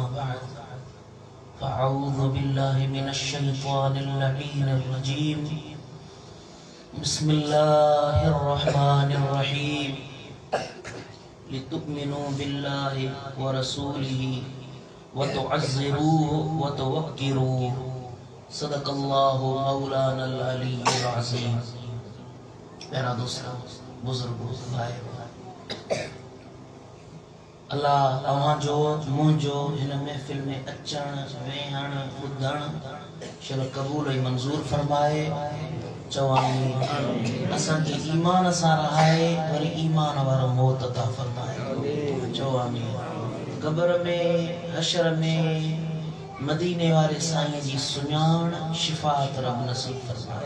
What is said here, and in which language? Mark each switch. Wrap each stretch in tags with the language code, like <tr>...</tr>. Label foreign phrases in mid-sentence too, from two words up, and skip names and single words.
<ar>بعد فأعوذ بالله من الشيطان اللعين الرجيم بسم الله الرحمن الرحيم لتؤمنوا بالله ورسوله وتعزروه وتوقروه صدق اللہ مولانا العلی العظیم.</ar> <sd>میرا دوستو بزرگو بھائی اللہ اوہاں جو منجو ہن محفل میں اچن ویہن ॿुधण شل قبول ۽ منظور فرمائے. چوانی اسان کے ایمان سان رہائے وری ایمان وارو موت عطا فرمائے. چوانی قبر میں حشر میں مدینے والے سائیں جی سنیان شفاعت رب نصیب فرمائے.</sd>